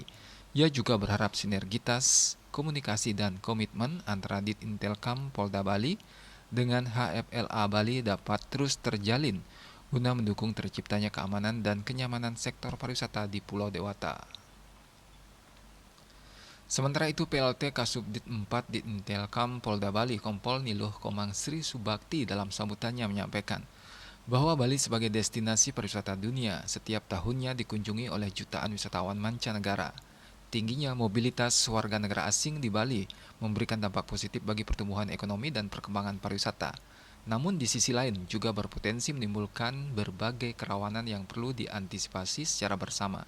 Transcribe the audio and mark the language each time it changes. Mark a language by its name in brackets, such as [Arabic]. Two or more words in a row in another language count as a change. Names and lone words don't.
[Indonesian] Ia juga berharap sinergitas, komunikasi, dan komitmen antara Ditintelkam Polda Bali dengan HFLA Bali dapat terus terjalin guna mendukung terciptanya keamanan dan kenyamanan sektor pariwisata di Pulau Dewata. Sementara itu, PLT Kasubdit 4 Ditintelkam Polda Bali Kompol Niluh Komang Sri Subakti dalam sambutannya menyampaikan bahwa Bali sebagai destinasi pariwisata dunia setiap tahunnya dikunjungi oleh jutaan wisatawan mancanegara. Tingginya mobilitas warga negara asing di Bali memberikan dampak positif bagi pertumbuhan ekonomi dan perkembangan pariwisata. Namun di sisi lain juga berpotensi menimbulkan berbagai kerawanan yang perlu diantisipasi secara bersama.